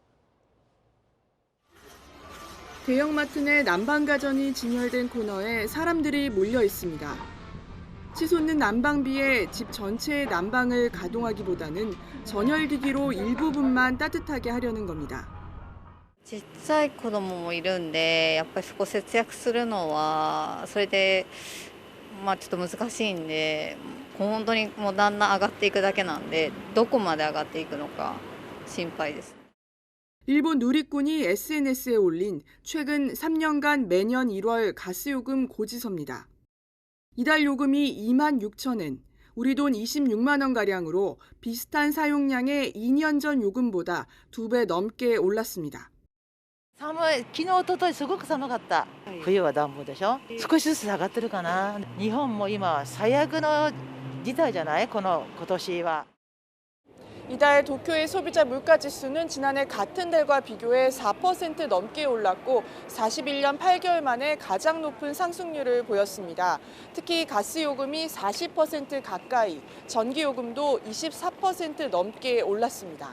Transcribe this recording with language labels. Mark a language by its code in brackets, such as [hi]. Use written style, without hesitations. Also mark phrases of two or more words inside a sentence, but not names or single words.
[ko] 대형마트 내 난방가전이 진열된 코너에 사람들이 몰려 있습니다. 치솟는 난방비에 집 전체의 난방을 가동하기보다는 전열기기로 일부분만 따뜻하게 하려는 겁니다. [ja] ちっちゃい子供もいるんで、やっぱりそこ節約するのはそれでちょっと難しいんで、本当にもうだんだん上がっていくだけなんで、どこまで上がっていくのか心配です。 [ko] 일본 누리꾼이 SNS에 올린 최근 3년간 매년 1월 가스요금 고지서입니다. 이달 요금이 26,000엔, 우리 돈 26만 원가량으로 비슷한 사용량의 2년 전 요금보다 2배 넘게 올랐습니다. [ja] 昨日おとといすごく寒かった。冬は暖房でしょ。少しずつ下がってるかな。日本も今最悪の事態じゃない？今年は。 [ko] 이달 도쿄의 소비자 물가지수는 지난해 같은 달과 비교해 4% 넘게 올랐고 41년 8개월 만에 가장 높은 상승률을 보였습니다. 특히 가스요금이 40% 가까이, 전기요금도 24% 넘게 올랐습니다.